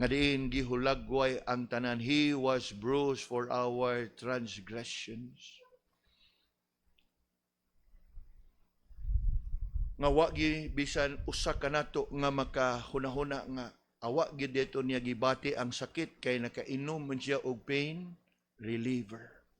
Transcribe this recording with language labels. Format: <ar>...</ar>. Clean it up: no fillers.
<ceb>Nga diin gihulagway ang tanan.</ceb> <en>He was bruised for our transgressions.</en> <ceb>Nga wa gi bisan usa ka nato nga makahunahuna nga awa gid dito niya gibati ang sakit kay nakainom man siya og pain reliever.</ceb>